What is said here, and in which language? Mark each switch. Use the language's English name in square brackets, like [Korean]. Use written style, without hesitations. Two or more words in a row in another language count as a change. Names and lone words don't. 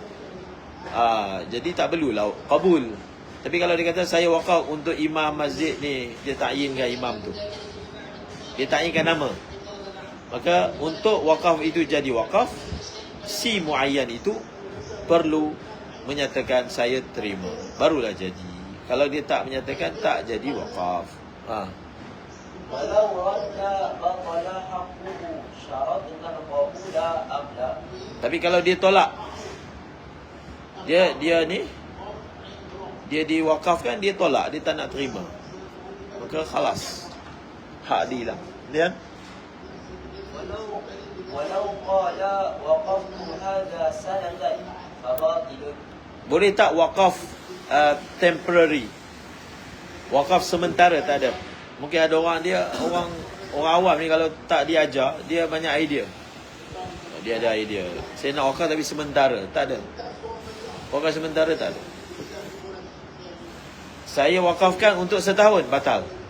[Malay] Jadi tak perlulah kabul. Tapi kalau dia kata saya wakaf untuk imam masjid ni, dia ta'yinkan imam tu, dia ta'yinkan nama, maka untuk wakaf itu jadi wakaf, si muayyan itu perlu menyatakan saya terima, barulah jadi. Kalau dia tak menyatakan, tak jadi wakaf. [Arabic] ولو رد بطل حقه شرطنا قبوله أم لا. [Malay] Tapi kalau dia tolak, dia diwakafkan, dia tolak, dia tak nak terima, maka khalas, hak dia lah. Lihat. [Arabic] ولو قال وقفت هذا سنة فباطل. [Malay] Boleh tak wakaf temporary? Wakaf sementara tak ada. Mungkin ada orang awam ni kalau tak diajar, dia banyak idea. Dia ada idea, saya nak wakaf tapi sementara, tak ada. Wakaf sementara tak ada. Saya wakafkan untuk setahun, batal.